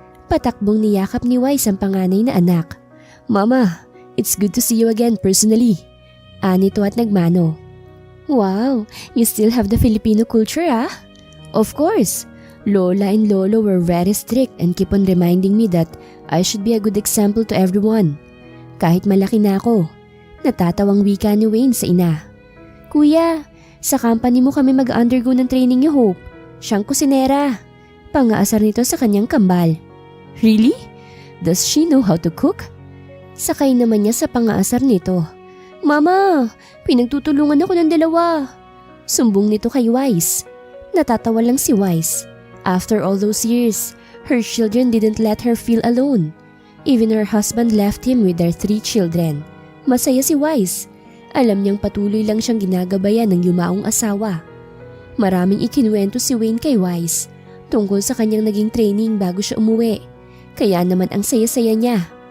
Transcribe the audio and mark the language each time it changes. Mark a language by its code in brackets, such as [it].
[tl] Patakbong niyakap ni Wise ang panganay na anak. [en] "Mama, it's good to see you again personally," [tl] anito at nagmano. [en] "Wow, you still have the Filipino culture ah?" "Of course. Lola and Lolo were very strict and keep on reminding me that I should be a good example to everyone. [tl] Kahit malaki na ako." Natatawang wika ni Wayne sa ina. "Kuya, sa company mo kami mag-undergo ng training ni Hope. Siyang kusinera." Pangaasar nito sa kanyang kambal. "Really? [en] Does she know how to cook?" [tl] Sakay naman niya sa pangaasar nito. "Mama, pinagtutulungan ako ng dalawa." Sumbong nito kay Wise. Natatawa lang si Wise. [en] After all those years, her children didn't let her feel alone. Even her husband left him with their 3 children. [tl] Masaya si Wise. Alam niyang patuloy lang siyang ginagabayan ng yumaong asawa. Maraming ikinuwento si Wayne kay Wise tungkol sa kanyang naging training bago siya umuwi. Kaya naman ang saya-saya niya.